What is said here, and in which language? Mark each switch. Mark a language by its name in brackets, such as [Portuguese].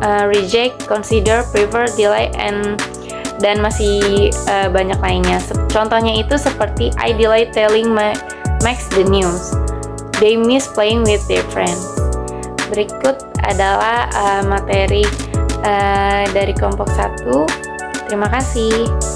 [Indonesian] reject, consider, prefer, delay, dan masih banyak lainnya. Contohnya itu seperti [English] I delay telling Max the news. They miss playing with their friends. [Indonesian] Berikut adalah materi dari kelompok 1. Terima kasih.